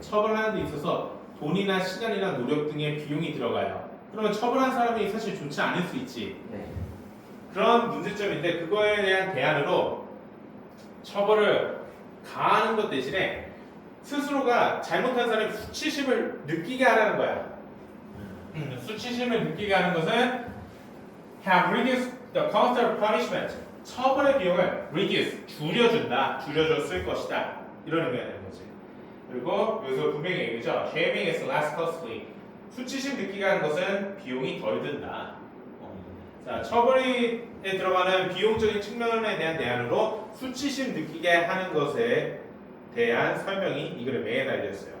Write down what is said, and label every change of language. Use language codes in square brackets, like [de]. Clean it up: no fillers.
[ko] 처벌하는 데 있어서 돈이나 시간이나 노력 등의 비용이 들어가요. 그러면 처벌한 사람이 사실 좋지 않을 수 있지. 네. 그런 문제점인데 그거에 대한 대안으로 처벌을 가하는 것 대신에 스스로가 잘못한 사람이 수치심을 느끼게 하라는 거야. 수치심을 느끼게 하는 것은 [en] have reduced the cost of punishment. [ko] 처벌의 비용을 reduce, 줄여줬을 것이다. 이런 의미가 되는 거지. 그리고 여기서 분명히 얘기죠. [en] shaming is less costly. [ko] 수치심 느끼게 하는 것은 비용이 덜 든다. 자, 처벌에 들어가는 비용적인 측면에 대한 대안으로 수치심 느끼게 하는 것에 대한 설명이 이 글의 메인 아이디어였어요.